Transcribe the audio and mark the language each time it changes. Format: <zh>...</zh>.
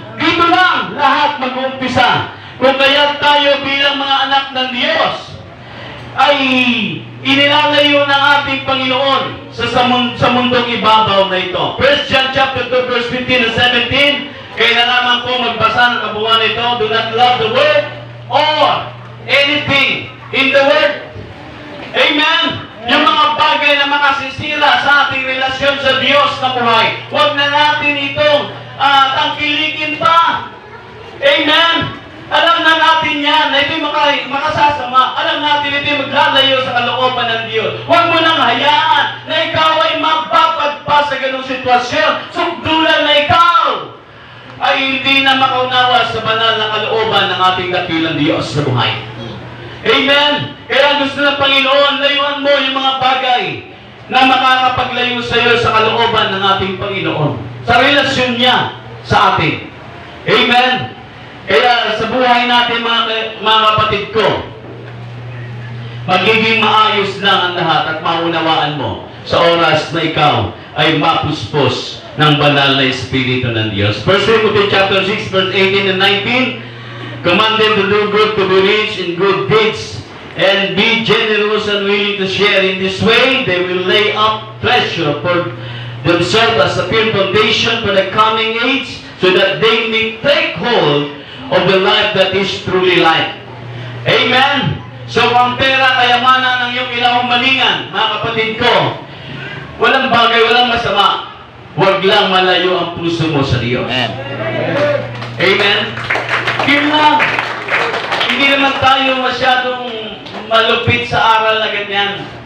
<tl>Dito lang lahat mag-uumpisa. Kung kaya tayo bilang mga anak ng Diyos, ay inilalayo ng ating Panginoon sa mundong ibabaw na ito. 1 John chapter 2 verse 15 and 17. Kaya na naman po magbasa ng kabuuan ito.</tl> <en>Do not love the world or anything in the world. Amen?</en> <tl>Yung mga bagay na makasisira sa ating relasyon sa Diyos na buhay, huwag na natin itong tangkilikin pa. Amen? Alam na natin yan, na ito'y makasasama. Alam natin ito'y maglalayo sa kalooban ng Diyos. Huwag mo nang hayaan na ikaw ay mapapagpa sa ganung sitwasyon. Sugdulan na ikaw ay hindi na makaunawa sa banal na kalooban ng ating dakilang Diyos sa buhay. Amen? Kaya gusto ng Panginoon, layuan mo yung mga bagay na makakapaglayo sa iyo sa kalooban ng ating Panginoon. Sa relasyon niya sa atin. Amen? Kaya sa buhay natin, mga kapatid ko, magiging maayos lang ang lahat at maunawaan mo sa oras na ikaw ay mapuspos ng banal na Espiritu ng Diyos.</tl> <en>1 Timothy chapter 6, verse 18 and 19, command them to do good, to be rich in good deeds, and be generous and willing to share. In this way, they will lay up treasure for themselves as a firm foundation for the coming age, so that they may take hold of the life that is truly life. Amen!</en> <tl>So, ang pera, kayamanan ng iyong kinahumalingan, mga kapatid ko, walang bagay, walang masama. Huwag lang malayo ang puso mo sa Diyos. Amen. Amen? Yun lang. Hindi naman tayo masyadong malupit sa aral na ganyan.</tl>